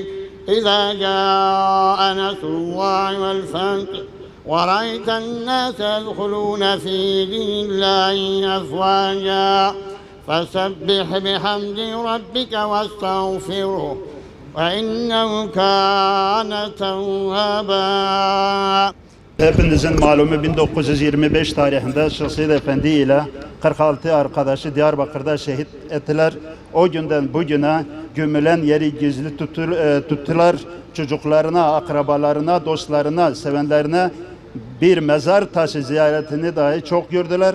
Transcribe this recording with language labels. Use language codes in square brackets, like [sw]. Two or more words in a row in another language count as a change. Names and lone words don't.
[ar] إذا جاء نصر الله والفتح وَرَأَيْتَ النَّاسَ يَدْخُلُونَ فِي دِينِ اللَّهِ أَفْوَاجًا فَسَبِّحْ بِحَمْدِ رَبِّكَ وَاسْتَغْفِرْهُ وَإِنَّهُ كَانَ تَوَّابًا. [tr] Hepinizin malumu 1925 tarihinde Şahsiyet Efendi ile 46 arkadaşı Diyarbakır'da şehit ettiler. O günden bugüne gömülen yeri gizli tuttular. Çocuklarına, akrabalarına, dostlarına, sevenlerine bir mezar taşı ziyaretini dahi çok gördüler.